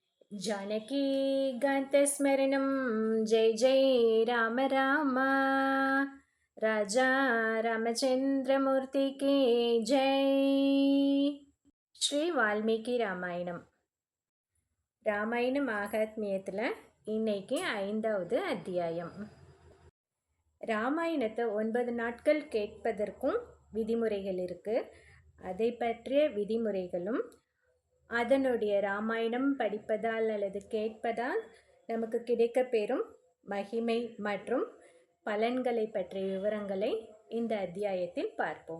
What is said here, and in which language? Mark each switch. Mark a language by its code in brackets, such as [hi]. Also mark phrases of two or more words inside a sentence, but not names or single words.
[sa] जानकीकान्तस्मरणं जय जय राम राम। [hi] राजा रामचंद्रमूर्ति की जय। [ta] ஸ்ரீ வால்மீகி ராமாயணம். ராமாயண மகாத்மியத்தில் இன்னைக்கு 5வது அத்தியாயம். ராமாயணத்தை 9 நாட்கள் கேட்பதற்கும் விதிமுறைகள் இருக்குது. அதை பற்றிய விதிமுறைகளும் அதனுடைய ராமாயணம் படிப்பதால் அல்லது கேட்பதால் நமக்கு கிடைக்கப்பெறும் மகிமை மற்றும் பலன்களை பற்றிய விவரங்களை இந்த அத்தியாயத்தில் பார்ப்போம்.